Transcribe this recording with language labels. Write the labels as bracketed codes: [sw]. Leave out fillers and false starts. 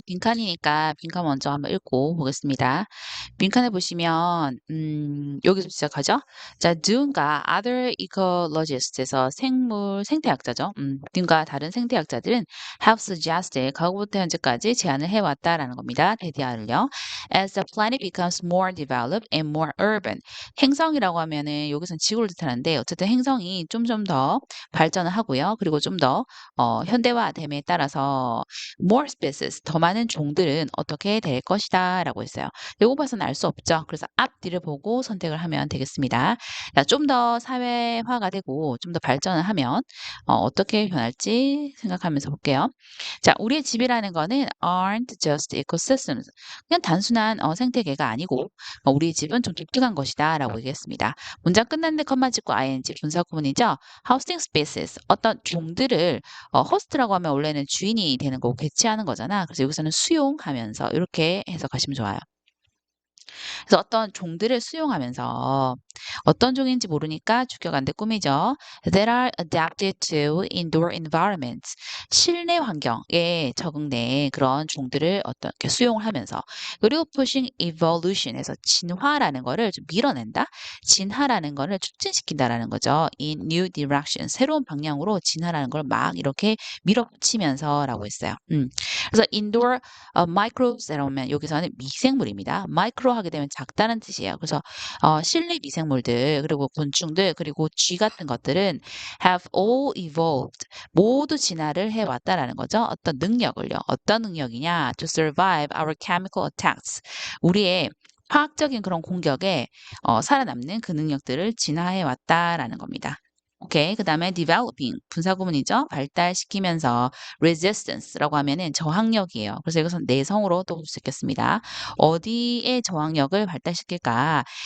[ko] 빈칸이니까 빈칸 먼저 한번 읽고 보겠습니다. 빈칸에 보시면 여기서 시작하죠. 자, Dune과 other ecologists에서 생태학자죠. Dune과 다른 생태학자들은 [en] have suggested [ko] 과거부터 현재까지 제안을 해왔다라는 겁니다. 데디아를요. [en] As the planet becomes more developed and more urban. [ko] 행성이라고 하면은 여기선 지구를 뜻하는데 어쨌든 행성이 좀 더 발전을 하고요. 그리고 좀 더 현대화됨에 따라서 [en] more species, [ko] 더 많은 종들은 어떻게 될 것이다라고 했어요. 요거 봐서는 알 수 없죠. 그래서 앞뒤를 보고 선택을 하면 되겠습니다. 자, 좀 더 사회화가 되고 좀 더 발전을 하면 어떻게 변할지 생각하면서 볼게요. 자, 우리의 집이라는 거는 [en] aren't just ecosystems. [ko] 그냥 단순한 생태계가 아니고 우리의 집은 좀 독특한 것이다라고 얘기했습니다. 문장 끝났는데 컴마 찍고 ing 분사 구문이죠. [en] housing spaces, [ko] 어떤 종들을 호스트라고 하면 원래는 주인이 되는 거고 개체하는 거잖아. 그래서 여기서는 수용하면서 이렇게 해석하시면 좋아요. 그래서 어떤 종들을 수용하면서 어떤 종인지 모르니까 죽여간데 꿈이죠. [en] That are adapted to indoor environments. [ko] 실내 환경에 적응된 그런 종들을 어떻게 수용을 하면서 그리고 [en] pushing evolution [ko] 에서 진화라는 거를 좀 밀어낸다. 진화라는 거를 촉진시킨다라는 거죠. [en] In new direction. [ko] 새로운 방향으로 진화라는 걸 막 이렇게 밀어붙이면서라고 했어요. 그래서 indoor microbes라고 하면 여기서는 미생물입니다. 마이크로 하게 되면 작다는 뜻이에요. 그래서 실내 미생물들 그리고 곤충들 그리고 쥐 같은 것들은 [en] have all evolved [ko] 모두 진화를 해왔다라는 거죠. 어떤 능력을요. 어떤 능력이냐? [en] To survive our chemical attacks. [ko] 우리의 화학적인 그런 공격에 살아남는 그 능력들을 진화해 왔다라는 겁니다. 오케이. 그다음에 developing 분사구문이죠. 발달시키면서 resistance라고 하면은 저항력이에요. 그래서 이것은 내성으로 또 볼 수 있겠습니다. 어디에 저항력을 발달시킬까?